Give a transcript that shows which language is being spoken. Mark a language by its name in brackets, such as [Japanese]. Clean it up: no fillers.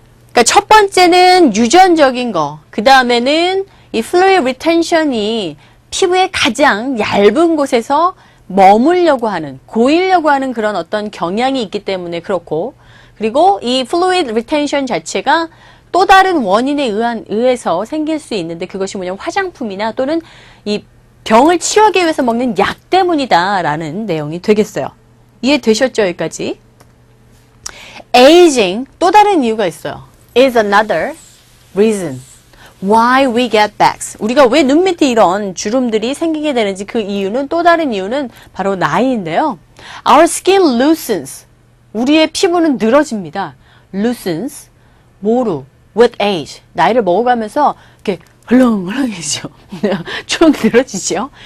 [Korean] 그러니까 첫 번째는 유전적인 거, 그 다음에는 이 fluid retention이 피부의 가장 얇은 곳에서 머물려고 하는, 고이려고 하는 그런 어떤 경향이 있기 때문에 그렇고, 그리고 이 fluid retention 자체가 또 다른 원인에 의해서 생길 수 있는데 그것이 뭐냐면 화장품이나 또는 이 병을 치료하기 위해서 먹는 약 때문이다라는 내용이 되겠어요. 이해되셨죠? 여기까지? Aging, 또 다른 이유가 있어요. [English] is another reason why we get bags. [Korean] 우리가 왜 눈 밑에 이런 주름들이 생기게 되는지 그 이유는, 또 다른 이유는 바로 나이인데요. [English] Our skin loosens. [Korean] 우리의 피부는 늘어집니다. [English] loosens. 뭐로? with age. [Korean] 나이를 먹어가면서 이렇게 헐렁헐렁해지죠. 쭉 늘어지죠.